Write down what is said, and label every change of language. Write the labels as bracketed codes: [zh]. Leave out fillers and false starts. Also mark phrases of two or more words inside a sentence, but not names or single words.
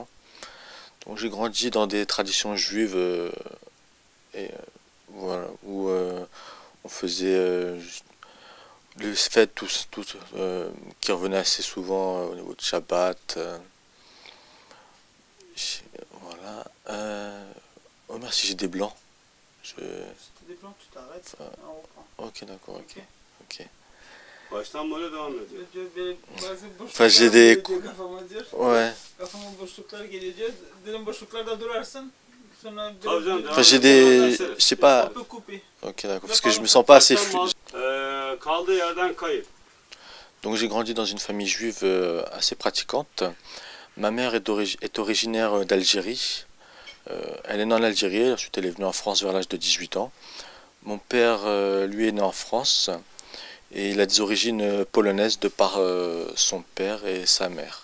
[fr] Donc j'ai grandi dans des traditions juives et voilà, où on faisait les fêtes qui revenaient assez souvent au niveau de Shabbat. Voilà. Oh merci, j'ai des blancs. Je... Si tu des plans, tu t'arrêtes, Enfin, on reprend. ok, d'accord, ok. Ok. Ok. [tr] Baştan böyle devam ediyor. Bazı [fr] Enfin, j'ai [tr] boşluklar [fr] des... [tr] geliyor diyor kafama diyor. [fr] Ouais. [tr] Kafama boşluklar geliyor diyor. Dedim boşluklarda durarsın. Sonra Tabii canım, [fr] Enfin, j'ai des... Je sais pas... un peu coupé. Ok, d'accord. Parce que je me sens pas assez fluide. [tr] Kaldığı yerden kayıp. [fr] Donc j'ai grandi dans une famille juive assez pratiquante. Ma mère est originaire d'Algérie. Elle est née en Algérie, ensuite elle est venue en France vers l'âge de 18 ans. Mon père, lui, est né en France et il a des origines polonaises de par son père et sa mère.